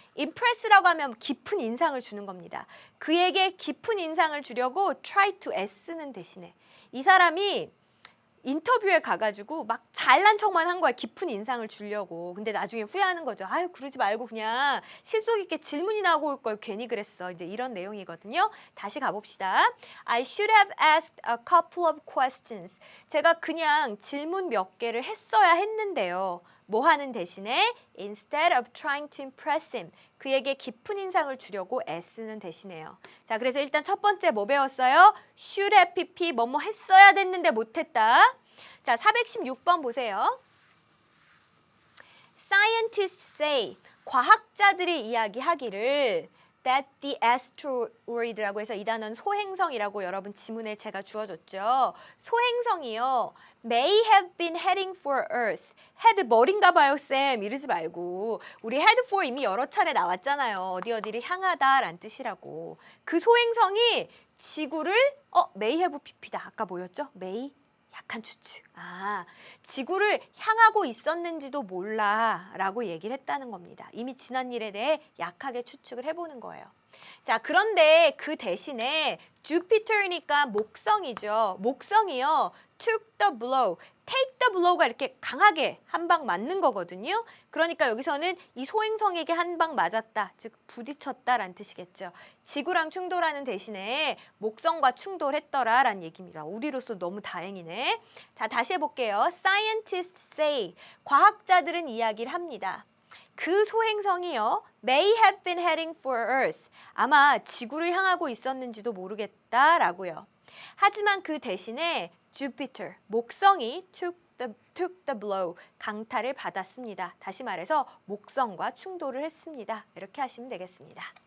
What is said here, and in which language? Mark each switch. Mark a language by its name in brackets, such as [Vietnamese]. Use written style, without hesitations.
[Korean] impress라고 하면 깊은 인상을 주는 겁니다. 그에게 깊은 인상을 주려고 try to 애쓰는 대신에 이 사람이 인터뷰에 가가지고 막 잘난 척만 한 거야. 깊은 인상을 주려고. 근데 나중에 후회하는 거죠. 그러지 말고 그냥 실속 있게 질문이 나오고 올 걸 괜히 그랬어. 이제 이런 내용이거든요. 다시 가봅시다. [English] I should have asked a couple of questions. [Korean] 제가 그냥 질문 몇 개를 했어야 했는데요. 뭐 하는 대신에 [English] instead of trying to impress him. [Korean] 그에게 깊은 인상을 주려고 애쓰는 대신에요. 자, 그래서 일단 첫 번째 뭐 배웠어요? should have pp 뭐뭐 했어야 됐는데 못했다. 자, 416번 보세요. [English] Scientists say [Korean] 과학자들이 이야기하기를 [English] that the asteroid [Korean] 라고 해서 이 단어는 소행성이라고 여러분 지문에 제가 주어줬죠. 소행성이요. [English] may have been heading for Earth. [Korean] head 머리인가 봐요, 쌤. 이러지 말고. 우리 head for 이미 여러 차례 나왔잖아요. 어디를 향하다라는 뜻이라고. 그 소행성이 지구를 may have pp다. 아까 뭐였죠? may 약한 추측. 지구를 향하고 있었는지도 몰라 라고 얘기를 했다는 겁니다. 이미 지난 일에 대해 약하게 추측을 해보는 거예요. 자, 그런데 그 대신에 주피터니까 목성이죠. 목성이요. [English] took the blow. [Korean] take the blow가 이렇게 강하게 한 방 맞는 거거든요. 그러니까 여기서는 이 소행성에게 한 방 맞았다. 즉 부딪혔다라는 뜻이겠죠. 지구랑 충돌하는 대신에 목성과 충돌했더라라는 얘기입니다. 우리로서 너무 다행이네. 자, 다시 해볼게요. [English] Scientists say. [Korean] 과학자들은 이야기를 합니다. 그 소행성이요. [English] may have been heading for Earth. [Korean] 아마 지구를 향하고 있었는지도 모르겠다라고요. 하지만 그 대신에 Jupiter, 목성이 [English] took the blow, [Korean] 강타를 받았습니다. 다시 말해서 목성과 충돌을 했습니다. 이렇게 하시면 되겠습니다.